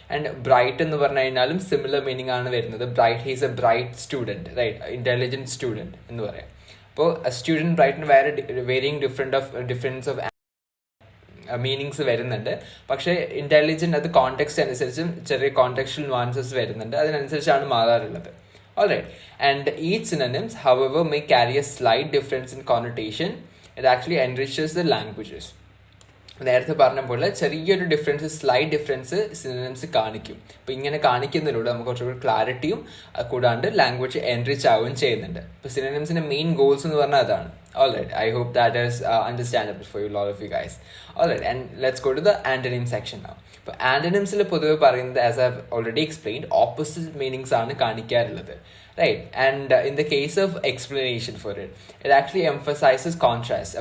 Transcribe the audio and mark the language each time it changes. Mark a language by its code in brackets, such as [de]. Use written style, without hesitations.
[ml] And bright എന്ന് പറഞ്ഞു കഴിഞ്ഞാലും സിമിലർ മീനിങ് ആണ് വരുന്നത്. Bright, [en] he's a bright student, [ml] right, intelligent student എന്ന് പറയാം. അപ്പോൾ student ബ്രൈറ്റിന് varying difference of meanings വരുന്നുണ്ട്. പക്ഷേ ഇൻ്റലിജൻറ്റ് അത് കോണ്ടെക്സ്റ്റ് അനുസരിച്ചും ചെറിയ കോണ്ടെക്സ്റ്റുവൽ നുവാൻസസ് വരുന്നുണ്ട്, അതിനനുസരിച്ചാണ് മാറാറുള്ളത്. [en] Alright, and each synonyms, however, may carry a slight difference in connotation. It actually enriches the languages. [ml] നേരത്തെ പറഞ്ഞ പോലെ ചെറിയൊരു ഡിഫറൻസ്, സ്ലൈറ്റ് ഡിഫറൻസ് സിനോണിംസ് കാണിക്കും. അപ്പോൾ ഇങ്ങനെ കാണിക്കുന്നതിലൂടെ നമുക്ക് കുറച്ചുകൂടി ക്ലാരിറ്റിയും കൂടാണ്ട് ലാംഗ്വേജ് എൻറിച്ച് ആവുകയും ചെയ്യുന്നുണ്ട്. ഇപ്പോൾ സിനോണിംസിൻ്റെ മെയിൻ ഗോൾസ് എന്ന് പറഞ്ഞാൽ അതാണ്. [en] Alright, I hope that is understandable for you, a lot of you guys. Alright, and let's go to the antonym section now. [ml] ഇപ്പോൾ ആന്റണിംസിൽ പൊതുവെ പറയുന്നത്, [en] as I have already explained, [ml] opposite meanings ആണ് കാണിക്കാറുള്ളത്, right. [en] And in the case of explanation for it, it actually emphasizes contrast.